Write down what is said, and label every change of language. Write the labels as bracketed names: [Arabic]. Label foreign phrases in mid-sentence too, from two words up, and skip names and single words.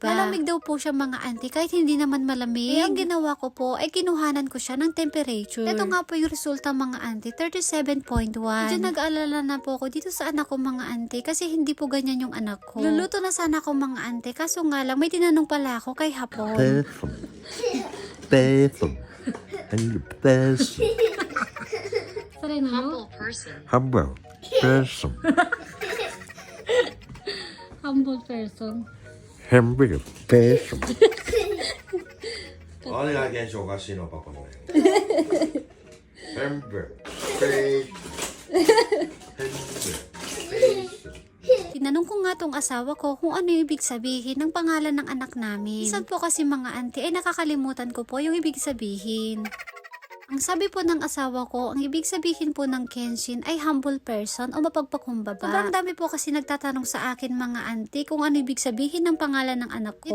[Filipino] Malamig daw po siya mga auntie kahit hindi naman malamig. Ang ginawa ko po ay kinuhanan ko siya ng temperature. Ito nga po yung resulta mga auntie, 37.1. Medyo nag-aalala na po ako dito sa anak ko mga auntie kasi hindi po ganyan yung anak ko. Luluto na sana ko mga auntie kaso nga lang may tinanong pala ako kay Hapon. [English] Person. And the best. Humble person. Humble person. Humble person. Humble person. [Japanese] 何が現象おかしいのパパのね。全部。フェイス。 [Filipino] Tinanong ko nga tong asawa ko kung ano yung ibig sabihin ng pangalan ng anak namin. Minsan po kasi mga auntie ay nakakalimutan ko po yung ibig sabihin. Ang sabi po ng asawa ko, ang ibig sabihin po ng Kenshin ay humble person o mapagpakumbaba. Sobrang dami po kasi nagtatanong sa akin mga auntie kung ano ibig sabihin ng pangalan ng anak ko.